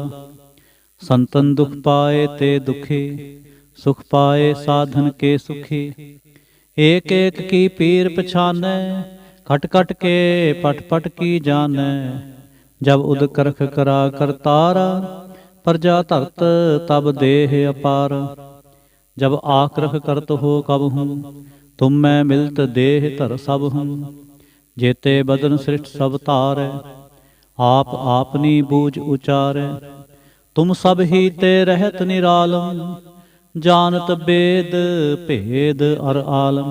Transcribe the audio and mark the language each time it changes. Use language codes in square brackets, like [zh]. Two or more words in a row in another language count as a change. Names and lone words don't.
[bra] ਸੰਤਨ ਦੁਖ ਪਾਏ ਤੇ ਦੁਖੀ, ਸੁਖ ਪਾਏ ਸਾਧਨ ਕੇ ਸੁਖੀ। ਏਕ ਏਕ ਕੀ ਪੀਰ ਪਛਾਨੈ, ਖਟ ਖਟ ਕੇ ਪਟ ਪਟ ਕੀ ਜਾਨੈ। ਜਬ ਉਦ ਕਰਖ ਕਰਾ ਕਰਤਾਰਾ, ਪ੍ਰਜਾ ਧਰਤ ਤਬ ਦੇਹ ਅਪਾਰ। जब आक्रख करत हो कब हूँ, तुम मैं मिलत देह धर सब हूँ। जेते बदन सृष्ट सब तारै, आप आपनी बूझ उचारै। तुम सब ही ते रहत निरालम, जानत बेद भेद अर आलम।